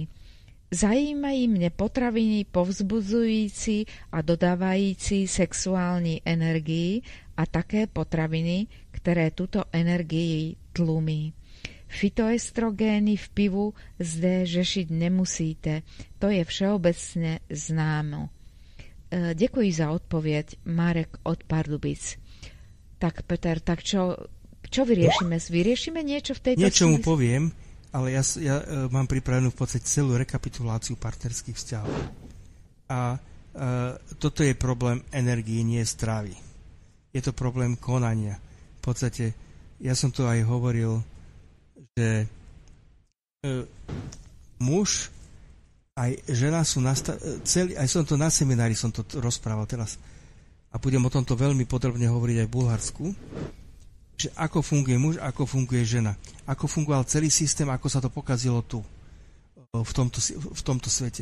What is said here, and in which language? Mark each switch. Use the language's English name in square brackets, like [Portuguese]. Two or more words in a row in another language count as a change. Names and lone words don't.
[Czech] Zajímají mě potraviny povzbuzující a dodávající sexuální energii a také potraviny, které tuto energii tlumí. Fytoestrogény v pivu zde řešit nemusíte, to je všeobecně známo. Děkuji za odpověď, Marek od Pardubic. [Slovak] Tak Peter, tak čo vyriešime? Vyriešime niečo v tejto Niečo mu poviem, ale ja mám pripravenú v podstate celú rekapituláciu partnerských vzťahov. A toto je problém energie, nie stravy. Je to problém konania. V podstate, ja som to aj hovoril, že muž aj žena sú aj som to na seminári som to rozprával teraz a budem o tomto veľmi podrobne hovoriť aj v Bulharsku, že ako funguje muž, ako funguje žena, ako fungoval celý systém, ako sa to pokazilo tu v tomto svete.